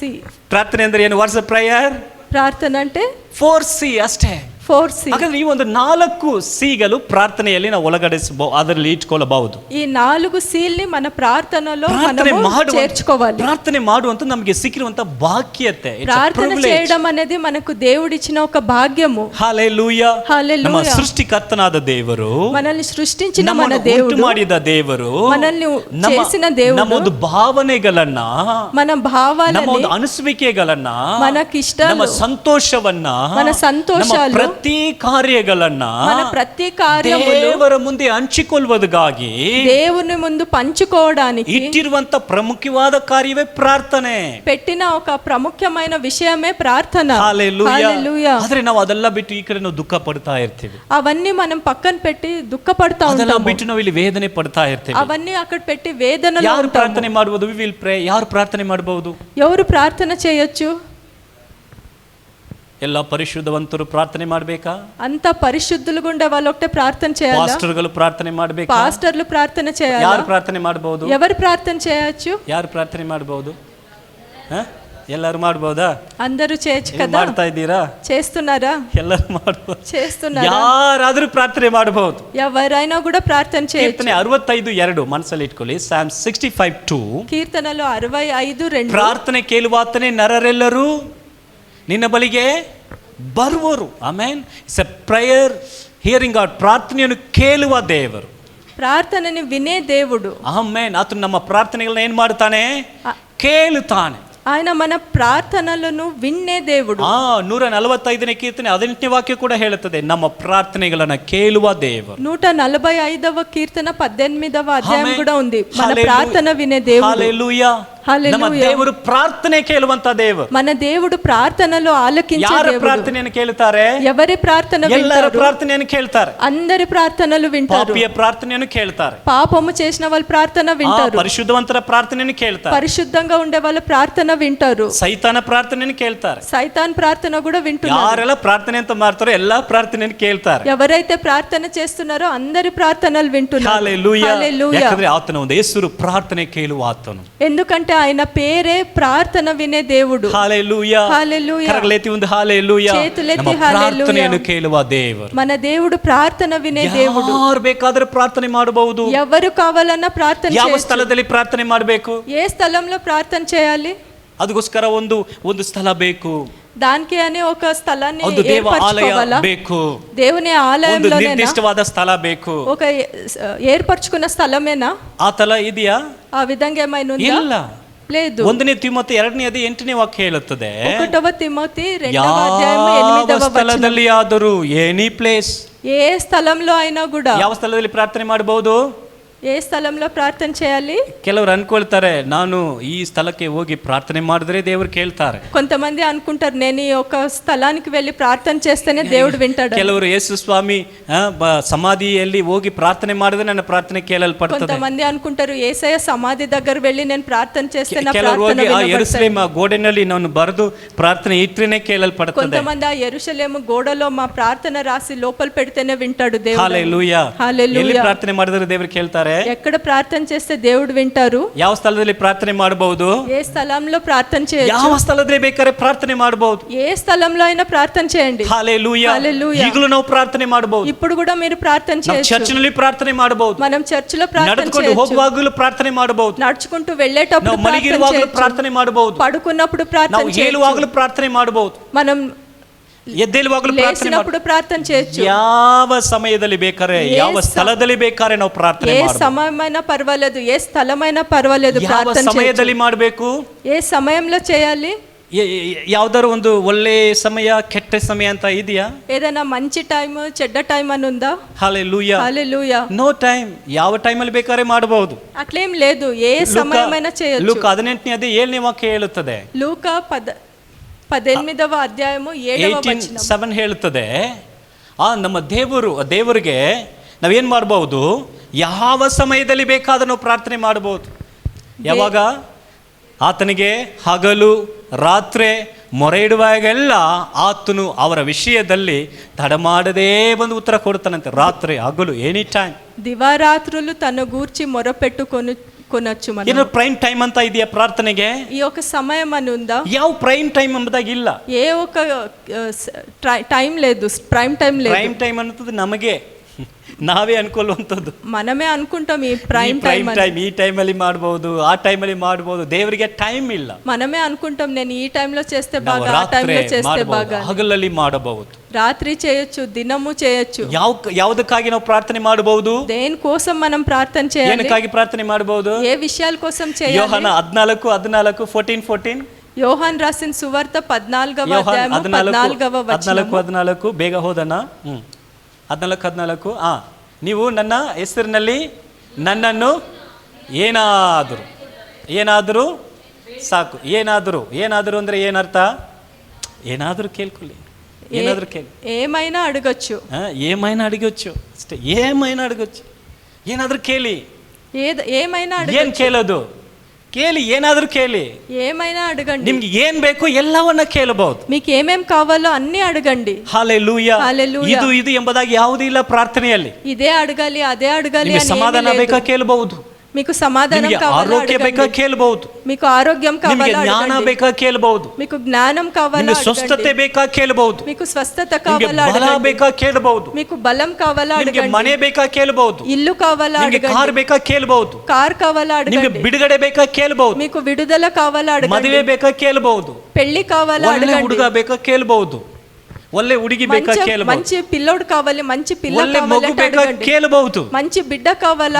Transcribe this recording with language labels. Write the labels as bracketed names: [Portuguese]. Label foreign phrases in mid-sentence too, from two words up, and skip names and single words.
[Kannada] ಪ್ರಾರ್ಥನೆ ಅಂದ್ರೆ ಏನು? [English] What's a prayer? [Telugu] ప్రార్థన అంటే [Kannada] 4C ಅಷ್ಟೇ. 4C. ಹಾಗಾದ್ರೆ ಈ ಒಂದು 4 ಸಿಗಳು ಪ್ರಾರ್ಥನೆಯಲ್ಲಿ ನಾವು ಒಳಗಡಿಸಬಹುದು, ಅದರಲ್ಲಿ ಇಟ್ಕೊಳ್ಳಬಹುದು. [Telugu] ಈ 4 ಸೀಲ್ని మన ప్రార్థనలో మనము చేర్చుకోవాలి. [Kannada] ಪ್ರಾರ್ಥನೆ ಮಾಡುವಂತ ನಮಗೆ ಸಿಕ್ಕಿರುವಂತ ಭಾಗ್ಯತೆ. [Telugu] ప్రార్థన చేయడం అనేది మనకు దేవుడిచ్చిన ఒక భాగ్యము. హల్లెలూయా. హల్లెలూయా. [Kannada] ನಮ್ಮ ಸೃಷ್ಟಿಕರ್ತನಾದ ದೇವರು, [Telugu] మనల్ని సృష్టించిన మన దేవుడు, [Kannada] ಮಾಡಿದ ದೇವರು, [Telugu] మనల్ని చేసిన దేవుడు, [Kannada] ನಮ್ಮ ಒಂದು ಭಾವನೆಗಳನ್ನ, [Telugu] మన భావాలని, [Kannada] ನಮ್ಮ ಒಂದು ಅನಿಸುವಿಕೆಗಳನ್ನ, [Telugu] మనకిష్టాలు, [Kannada] ನಮ್ಮ ಸಂತೋಷವನ್ನ, [Telugu] మన సంతోషాలు, [Kannada] ಪ್ರತಿ ಕಾರ್ಯಗಳನ್ನ, [Telugu] మన ప్రతి కార్యములు [Kannada] ದೇವರ ಮುಂದೆ ಹಂಚಿಕೊಳ್ಳುವುದಕ್ಕಾಗಿ, [Telugu] దేవుని ముందు పంచుకోవడానికి [Kannada] ಇಟ್ಟಿರುವಂತ ಪ್ರಮುಖವಾದ ಕಾರ್ಯವೇ ಪ್ರಾರ್ಥನೆ. [Telugu] పెట్టిన ఒక ప్రముఖమైన విషయమే ప్రార్థన. హల్లెలూయా. హల్లెలూయా. [Kannada] ಆದ್ರೆ ನಾವು ಅದೆಲ್ಲ ಬಿಟ್ಟು ಈ ಕಡೆ ನಾವು ದುಃಖ ಪಡ್ತಾ ಇರ್ತೀವಿ. [Telugu] అవన్నీ మనం పక్కన పెట్టి దుఃఖపడతా [Kannada] ಅದೆಲ್ಲ [Telugu] ఉంటాము. [Kannada] ಬಿಟ್ಟು ನಾವು ಇಲ್ಲಿ ವೇದನೆ ಪಡ್ತಾ ಇರ್ತೀವಿ. [Telugu] అవన్నీ అక్కడ పెట్టి వేదనలో [Kannada] ಯಾರು [Telugu] ఉంటాము. [Kannada] ಪ್ರಾರ್ಥನೆ ಮಾಡಬಹುದು? [English] We will pray. [Kannada] ಯಾರು ಪ್ರಾರ್ಥನೆ ಮಾಡಬಹುದು? [Telugu] ఎవరు ప్రార్థన చేయొచ్చు? [Kannada] ಎಲ್ಲ ಪರಿಶುದ್ಧವಂತರು ಪ್ರಾರ್ಥನೆ ಮಾಡಬೇಕಾ? [Telugu] అంత పరిశుద్ధులుగా ఉండే వాళ్ళు ఒకటే ప్రార్థన చేయాలా? [Kannada] ಪಾಸ್ಟರ್ಗಳು ಪ್ರಾರ್ಥನೆ ಮಾಡಬೇಕಾ? [Telugu] పాస్టర్లు ప్రార్థన చేయాలా? [Kannada] ಯಾರು ಪ್ರಾರ್ಥನೆ ಮಾಡಬಹುದು? [Telugu] ఎవరు ప్రార్థన చేయొచ్చు? [Kannada] ಯಾರು ಪ್ರಾರ್ಥನೆ ಮಾಡಬಹುದು? ಎಲ್ಲರೂ ಮಾಡಬಹುದಾ? [Telugu] అందరూ చేయొచ్చు కదా? [Kannada] ಮಾಡ್ತಾ ಇದ್ದೀರಾ? [Telugu] చేస్తున్నారా? [Kannada] ಎಲ್ಲರೂ ಮಾಡಬಹುದು. [Telugu] చేస్తున్నారా? [Kannada] ಯಾರಾದರೂ ಪ್ರಾರ್ಥನೆ ಮಾಡಬಹುದು. [Telugu] ఎవరైనా కూడా ప్రార్థన చేయొచ్చు. [Kannada] ಕೀರ್ತನೆ 65:2 ಮನಸ್ಸಲ್ಲಿ ಇಟ್ಕೊಳ್ಳಿ. Psalm 65:2. [Telugu] కీర్తనలో 65:2. [Kannada] ಪ್ರಾರ್ಥನೆ ಕೇಳುವಾತನೇ ನರರೆಲ್ಲರೂ ನಿನ್ನ ಬಳಿಗೆ ಬರುವರು. ಆಮೆನ್. [English] It's a prayer hearing God. [Kannada] ಪ್ರಾರ್ಥನೆಯನ್ನು ಕೇಳುವ ದೇವರು, [Telugu] ప్రార్థనని వినే దేవుడు. [Kannada] ಆಮೆನ್. ಆತನು ನಮ್ಮ ಪ್ರಾರ್ಥನೆಗಳನ್ನ ಏನ್ ಮಾಡ್ತಾನೆ? ಕೇಳುತ್ತಾನೆ. [Telugu] ఆయన మన ప్రార్థనలను విన్నే దేవుడు. [Kannada] 145ನೇ ಕೀರ್ತನೆ 18ನೇ ವಾಕ್ಯ ಕೂಡ ಹೇಳುತ್ತದೆ, ನಮ್ಮ ಪ್ರಾರ್ಥನೆಗಳನ್ನ ಕೇಳುವ ದೇವರು. [Telugu] 145వ కీర్తన 18వ అధ్యాయం కూడా ఉంది, మన ప్రార్థన వినే దేవుడు. హల్లెలూయా. [Kannada] ನಮ್ಮ ದೇವರು ಪ್ರಾರ್ಥನೆ ಕೇಳುವಂತ ದೇವರು. [Telugu] మన దేవుడు ప్రార్థనలో ఆలకించే దేవుడు. [Kannada] ಯಾರ ಪ್ರಾರ್ಥನೆಯನ್ನು ಕೇಳುತ್ತಾರೆ? [Telugu] ఎవరి ప్రార్థన వింటారు? [Kannada] ಎಲ್ಲರ ಪ್ರಾರ್ಥನೆಯನ್ನು ಕೇಳ್ತಾರೆ. [Telugu] అందరి ప్రార్థనలు వింటారు. [Kannada] ಪಾಪಿಯ ಪ್ರಾರ್ಥನೆಯನ್ನು ಕೇಳ್ತಾರೆ. [Telugu] పాపము చేసిన వాళ్ళ ప్రార్థన వింటారు. [Kannada] ಪರಿಶುದ್ಧವಂತರ ಪ್ರಾರ್ಥನೆಯನ್ನು ಕೇಳ್ತಾರೆ. [Telugu] పరిశుద్ధంగా ఉండే వాళ్ళ ప్రార్థన వింటారు. [Kannada] ಸೈತಾನ ಪ್ರಾರ್ಥನೆಯನ್ನು ಕೇಳ್ತಾರೆ. [Telugu] సైతాన్ ప్రార్థన కూడా వింటున్నారు. [Kannada] ಯಾರೆಲ್ಲ ಪ್ರಾರ್ಥನೆ ಅಂತ ಮಾಡ್ತಾರೋ ಎಲ್ಲಾ ಪ್ರಾರ್ಥನೆಯನ್ನು ಕೇಳ್ತಾರೆ. [Telugu] ఎవరైతే ప్రార్థన చేస్తున్నారో అందరి ప్రార్థనలు వింటున్నారు. హల్లెలూయా. హల్లెలూయా. [Kannada] ಯಾಕಂದ್ರೆ ಆತನ ಒಂದು ಹೆಸರು ಪ್ರಾರ್ಥನೆ ಕೇಳುವ ಆತನು. [Telugu] ఎందుకంటే ఆయన పేరే ప్రార్థన వినే దేవుడు. హల్లెలూయా. హల్లెలూయా. కరగలెత్తి ಒಂದು హల్లెలూయా. చేతులెత్తి [Kannada] ಪ್ರಾರ್ಥನೆಯನ್ನು ಕೇಳುವ ದೇವರು. [Telugu] మన దేవుడు ప్రార్థన వినే దేవుడు. [Kannada] ಯಾರು ಬೇಕಾದರೂ ಪ್ರಾರ್ಥನೆ ಮಾಡಬಹುದು. [Telugu] ఎవరు కావాలన్నా ప్రార్థన [Kannada] ಯಾವ [Telugu] చేయొచ్చు. [Kannada] ಸ್ಥಳದಲ್ಲಿ ಪ್ರಾರ್ಥನೆ ಮಾಡಬೇಕು? [Telugu] ఏ స్థలంలో ప్రార్థన చేయాలి? [Kannada] ಅದಕ್ಕೋಸ್ಕರ ಒಂದು ಸ್ಥಳ ಬೇಕು. [Telugu] దానికి అని ఒక స్థలాన్ని [Kannada] ಒಂದು ದೇವಾಲಯ [Telugu] ఏర్పరచుకోవాలా? [Kannada] ಬೇಕು. [Telugu] దేవుని [Kannada] ಒಂದು [Telugu] ఆలయంలోనేనా? [Kannada] ನಿರ್ದಿಷ್ಟವಾದ ಸ್ಥಳ ಬೇಕು. [Telugu] ఒక ఏర్పరచుకున్న స్థలమేనా? [Kannada] ಆ ಸ್ಥಳ ಇದೆಯಾ? [Telugu] ఆ విధంగా ఏమైనా ఉందా? [Kannada] ಇಲ್ಲ. [Telugu] లేదు. [Kannada] 1ನೇ ತಿಮೋಥೆ 2ನೇ ಅಧ್ಯಾಯ 8ನೇ ವಾಕ್ಯ ಹೇಳುತ್ತದೆ, [Telugu] 1వ తిమోతి 2వ అధ్యాయం 8వ వచనం. [Kannada] ಸ್ಥಳದಲ್ಲಿ ಆದರೂ [English] any place, [Telugu] ఏ స్థలంలో అయినా కూడా. [Kannada] ಯಾವ ಸ್ಥಳದಲ್ಲಿ ಪ್ರಾರ್ಥನೆ ಮಾಡಬಹುದು? [Telugu] ఏ స్థలంలో ప్రార్థన చేయాలి? [Kannada] ಕೆಲವರು ಅನ್ಕೊಳ್ತಾರೆ, ನಾನು ಈ ಸ್ಥಳಕ್ಕೆ ಹೋಗಿ ಪ್ರಾರ್ಥನೆ ಮಾಡಿದ್ರೆ ದೇವರು ಕೇಳ್ತಾರೆ. [Telugu] కొంతమంది అనుకుంటారు, నేను ఈ ఒక స్థలానికి వెళ్ళి ప్రార్థన చేస్తేనే దేవుడు వింటాడు. [Kannada] ಕೆಲವರು ಯೇಸು ಸ್ವಾಮಿ ಸಮಾಧಿಯಲ್ಲಿ ಹೋಗಿ ಪ್ರಾರ್ಥನೆ ಮಾಡಿದ್ರೆ ನನ್ನ ಪ್ರಾರ್ಥನೆ ಕೇಳಲ್ಪಡ್ತದೆ. [Telugu] కొంతమంది అనుకుంటారు, యేసయ్య సమాధి దగ్గర వెళ్ళి నేను ప్రార్థన చేస్తే నా [Kannada] ಕೆಲವರು [Telugu] ప్రార్థన [Kannada] ಹೋಗಿ ಆ [Telugu] వినబడుతుంది. [Kannada] ಯೆರೂಸಲೇಮ್ ಗೋಡೆನಲ್ಲಿ ನಾನು ಬರೆದು ಪ್ರಾರ್ಥನೆ ಇಟ್ರೇನೆ ಕೇಳಲ್ಪಡ್ತದೆ. [Telugu] కొంతమంది ఆ యెరూషలేము గోడలో మా ప్రార్థన రాసి లోపల పెడితేనే వింటాడు దేవుడు. హల్లెలూయా. హల్లెలూయా. [Kannada] ಎಲ್ಲಿ ಪ್ರಾರ್ಥನೆ ಮಾಡಿದ್ರೆ ದೇವರು ಕೇಳ್ತಾರೆ? ಮಾಡ್ತಾರೆ? [Telugu] ఎక్కడ ప్రార్థన చేస్తే దేవుడు వింటారు? [Kannada] ಯಾವ ಸ್ಥಳದಲ್ಲಿ ಪ್ರಾರ್ಥನೆ ಮಾಡಬಹುದು? [Telugu] ఏ స్థలంలో ప్రార్థన చేయొచ్చు? [Kannada] ಯಾವ ಸ್ಥಳದಲ್ಲಿ ಬೇಕಾದ್ರೆ ಪ್ರಾರ್ಥನೆ ಮಾಡಬಹುದು. [Telugu] ఏ స్థలంలో అయినా ప్రార్థన చేయండి. [Kannada] హల్లెలూయా. ఈಗಲೂ ನಾವು ಪ್ರಾರ್ಥನೆ ಮಾಡಬಹುದು. [Telugu] ఇప్పుడు కూడా మీరు ప్రార్థన [Kannada] ನಾವು [Telugu] చేయొచ్చు. [Kannada] ಚರ್ಚ್ನಲ್ಲಿ ಪ್ರಾರ್ಥನೆ ಮಾಡಬಹುದು. [Telugu] మనం చర్చిలో ప్రార్థన [Kannada] ನಡೆದುಕೊಂಡು [Telugu] చేయొచ్చు. [Kannada] ಹೋಗುವಾಗಲೂ ಪ್ರಾರ್ಥನೆ ಮಾಡಬಹುದು. [Telugu] నడుచుకుంటూ వెళ్ళేటప్పుడు [Kannada] ನಾವು ಮಲಗಿರುವಾಗಲೂ ಪ್ರಾರ್ಥನೆ ಮಾಡಬಹುದು. [Telugu] పడుకున్నప్పుడు ప్రార్థన [Kannada] ನಾವು ಹೇಳುವಾಗಲೂ ಪ್ರಾರ್ಥನೆ ಮಾಡಬಹುದು. [Telugu] మనం [Kannada] ಎದ್ದೇಳುವಾಗಲೂ ಪ್ರಾರ್ಥನೆ [Telugu] లేచినప్పుడు ప్రార్థన చేయొచ్చు. [Kannada] ಯಾವ ಸಮಯದಲ್ಲಿ ಬೇಕಾರೆ ಯಾವ ಸ್ಥಳದಲ್ಲಿ ಬೇಕಾರೆ ನಾವು ಪ್ರಾರ್ಥನೆ [Telugu] ఏ [Kannada] ಮಾಡಬಹುದು. [Telugu] సమయమైనా పర్వాలేదు, ఏ స్థలమైనా పర్వాలేదు, [Kannada] ಯಾವ [Telugu] ప్రార్థన [Kannada] ಸಮಯದಲ್ಲಿ [Telugu] చేయొచ్చు. [Kannada] ಮಾಡಬೇಕು? [Telugu] ఏ సమయంలో చేయాలి? [Kannada] ಯಾವ್ದಾರು ಒಂದು ಒಳ್ಳೆ ಸಮಯ ಕೆಟ್ಟ ಸಮಯ ಅಂತ ಇದೆಯಾ? [Telugu] ఏదైనా మంచి టైం చెడ్డ టైం అని ఉందా? హల్లెలూయా. హల్లెలూయా. [English] No time. [Kannada] ಯಾವ ಟೈಮಲ್ಲಿ ಬೇಕಾದ್ರೆ ಮಾಡಬಹುದು. [Telugu] అట్లేం లేదు, ఏ సమయమైనా చేయొచ్చు. [Kannada] ಲೂಕ 18ನೇ ಅಧ್ಯಾಯ 7ನೇ ವಾಕ್ಯ ಹೇಳುತ್ತದೆ. [Telugu] లూక 18వ అధ్యాయము 7వ వచనం [Kannada] 7 ಹೇಳುತ್ತದೆ, ನಮ್ಮ ದೇವರಿಗೆ ನಾವೇನ್ ಮಾಡಬಹುದು? ಯಾವ ಸಮಯದಲ್ಲಿ ಬೇಕಾದ ನಾವು ಪ್ರಾರ್ಥನೆ ಮಾಡಬಹುದು. ಯಾವಾಗ? ಆತನಿಗೆ ಹಗಲು ರಾತ್ರಿ ಮೊರೆ ಇಡುವಾಗೆಲ್ಲ ಆತನು ಅವರ ವಿಷಯದಲ್ಲಿ ತಡ ಮಾಡದೇ ಬಂದು ಉತ್ತರ ಕೊಡ್ತಾನಂತೆ. ರಾತ್ರಿ ಹಗಲು [English] any time, [Telugu] దివారాత్రులు తన గూర్చి మొరపెట్టుకొనొచ్చు. [Kannada] ಏನೋ [English] prime time [Kannada] ಅಂತ ಇದೆಯಾ ಪ್ರಾರ್ಥನೆಗೆ? [Telugu] ఈ ఒక సమయం అని ఉందా? [Kannada] ಯಾವ [English] prime time [Kannada] ಎಂಬುದಾಗಿ ಇಲ್ಲ. [Telugu] ఏ ఒక టైం లేదు, [English] prime time [Telugu] లేదు. [English] prime time [Kannada] ಅನ್ನೋದು ನಮಗೆ ನಾವೇ ಅನ್ಕೊಳ್ಳುವಂಥದ್ದು. [Telugu] మనమే అనుకుంటాం ఈ ప్రైమ్ [Kannada] ಟೈಮ್ ಈ ಟೈಮಲ್ಲಿ ಮಾಡಬಹುದು, ಆ ಟೈಮಲ್ಲಿ ಮಾಡಬಹುದು. ದೇವರಿಗೆ ಟೈಮ್ ಇಲ್ಲ. [Telugu] మనమే అనుకుంటాం నేను ఈ టైంలో చేస్తే బాగా, ఆ టైంలో చేస్తే బాగా. [Kannada] ಹಗಲಲ್ಲಿ ಮಾಡಬಹುದು, [Telugu] రాత్రి చేయొచ్చు, దినము చేయొచ్చు. [Kannada] ಯಾವುದಕ್ಕಾಗಿ ನಾವು ಪ್ರಾರ್ಥನೆ ಮಾಡಬಹುದು? [Telugu] దేని కోసం మనం ప్రార్థన చేయాలి? [Kannada] ಏನಕ್ಕಾಗಿ ಪ್ರಾರ್ಥನೆ ಮಾಡಬಹುದು? [Telugu] ఏ విషయాల కోసం చేయాలి? యోహాన 14:14 యోహాన్ రాసిన సువార్త 14వ అధ్యాయము 14వ వచనం. [Kannada] 14 ಬೇಗ ಹೋದನ. 14 ನೀವು ನನ್ನ ಹೆಸರಿನಲ್ಲಿ ನನ್ನನ್ನು ಏನಾದರೂ ಸಾಕು. ಏನಾದರೂ ಅಂದ್ರೆ ಏನರ್ಥ? ಏನಾದರೂ ಕೇಳ್ಕೊಳ್ಳಿ, ಏನಾದರೂ ಕೇಳಿ. [Telugu] ఏమైనా అడగొచ్చు, ఏమైనా అడగొచ్చు ಅಷ್ಟೇ. ఏమైనా అడగొచ్చు, [Kannada] ಏನಾದರೂ ಕೇಳಿ. [Telugu] ఏమైనా [Kannada] ಏನ್ [Telugu] అడగొచ్చు. [Kannada] ಕೇಳೋದು? ಕೇಳಿ, ಏನಾದರೂ ಕೇಳಿ. [Telugu] ఏమైనా అడగండి. [Kannada] ನಿಮ್ಗೆ ಏನ್ ಬೇಕು ಎಲ್ಲವನ್ನ ಕೇಳಬಹುದು. [Telugu] మీకు ఏమేం కావాలో అన్ని అడగండి. హల్లెలూయా. హల్లెలూయా. [Kannada] ಇದು ಎಂಬುದಾಗಿ ಯಾವುದೂ ಇಲ್ಲ ಪ್ರಾರ್ಥನೆಯಲ್ಲಿ. [Telugu] ఇదే అడగాలి, అదే అడగాలి [Kannada] ನಿಮಗೆ [Telugu] అని [Kannada] ಸಮಾಧಾನ [Telugu] ఏమీ లేదు. [Kannada] ಬೇಕಾ ಕೇಳಬಹುದು. [Telugu] మీకు సమాధానం [Kannada] ನಿಮಗೆ [Telugu] కావాలా [Kannada] ಆರೋಗ್ಯ ಬೇಕಾ [Telugu] అడగండి. [Kannada] ಕೇಳಬಹುದು. [Telugu] మీకు ఆరోగ్యం [Kannada] ನಿಮಗೆ [Telugu] కావాలా [Kannada] ಜ್ಞಾನ [Telugu] అడగండి. [Kannada] ಬೇಕಾ ಕೇಳಬಹುದು. [Telugu] మీకు జ్ఞానం కావాలా [Kannada] ನಿಮಗೆ ಸ್ವಸ್ಥತೆ [Telugu] అడగండి. [Kannada] ಬೇಕಾ ಕೇಳಬಹುದು. [Telugu] మీకు స్వస్థత [Kannada] ನಿಮಗೆ [Telugu] కావాలా [Kannada] ಬಲ [Telugu] అడగండి. [Kannada] ಬೇಕಾ ಕೇಳಬಹುದು. [Telugu] మీకు బలం కావాలా [Kannada] ನಿಮಗೆ [Telugu] అడగండి. [Kannada] ಮನೆ ಬೇಕಾ ಕೇಳಬಹುದು. [Telugu] ఇల్లు కావాలా [Kannada] ನಿಮಗೆ [Telugu] అడగండి. [Kannada] ಕಾರ್ ಬೇಕಾ ಕೇಳಬಹುದು. [Telugu] కార్ కావాలా [Kannada] ನಿಮಗೆ [Telugu] అడగండి. [Kannada] ಬಿಡುಗಡೆ ಬೇಕಾ ಕೇಳಬಹುದು. [Telugu] మీకు విడుదల కావాలా అడగండి. [Kannada] ಮದುವೆ ಬೇಕಾ ಕೇಳಬಹುದು. [Telugu] పెళ్లి కావాలా [Kannada] ಒಳ್ಳೆ [Telugu] అడగండి. [Kannada] ಹುಡುಗ ಬೇಕಾ ಕೇಳಬಹುದು. ಒಳ್ಳೆ ಹುಡುಗಿ ಬೇಕಾ ಕೇಳಬಹುದು. [Telugu] మంచి పిల్లోడు కావాలి, మంచి పిల్ల [Kannada] ಒಳ್ಳೆ [Telugu] కావాలి [Kannada] ಮಗು [Telugu] అంటే [Kannada] ಬೇಕಾ [Telugu] అడగండి. [Kannada] ಕೇಳಬಹುದು. [Telugu] మంచి బిడ్డ కావాలా